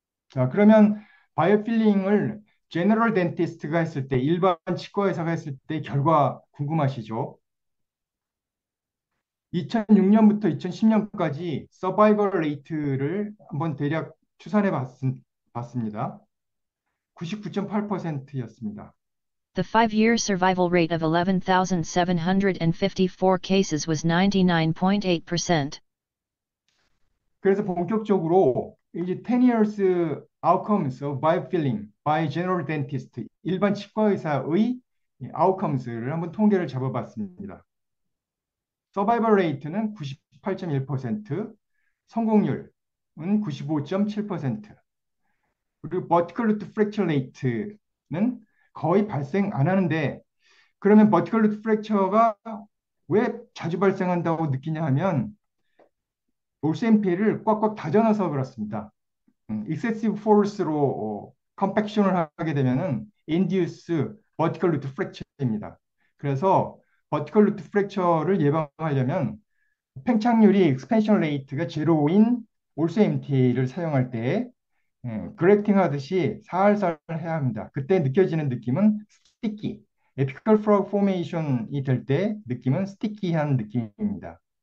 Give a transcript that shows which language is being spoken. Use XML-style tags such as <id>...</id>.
<ko>자, 그러면 바이오필링을 제너럴 덴티스트가 했을 때, 일반 치과 의사가 했을 때 결과 궁금하시죠? 2006년부터 2010년까지 서바이벌 레이트를 한번 대략 추산해 봤습니다. 99.8%였습니다.</ko> <en>The 5-year survival rate of 11,754 cases was 99.8%.</en> <ko>그래서 본격적으로 이제 10 years outcomes of biofilling by general dentist, 일반 치과 의사의 outcomes를 한번 통계를 잡아봤습니다. 서바이벌 레이트는 98.1%, 성공률은 95.7%, 그리고 버티컬 루트 프랙처 레이트는 거의 발생 안 하는데 그러면 버티컬 루트 프랙처가 왜 자주 발생한다고 느끼냐 하면 올센피를 꽉꽉 다져놔서 그렇습니다. 익세시브 포스로 컴팩션을 하게 되면은</ko> <en>induce vertical root fracture 입니다.</en> <ko>그래서 vertical root fracture를 예방하려면 팽창률이 expansion rate가 제로인 also MTA를 사용할 때 그래프팅 하듯이 살살 해야 합니다. 그때 느껴지는 느낌은 스티키, 에피컬 프로그 포메이션이 될 때 느낌은 스티키한 느낌입니다.</ko>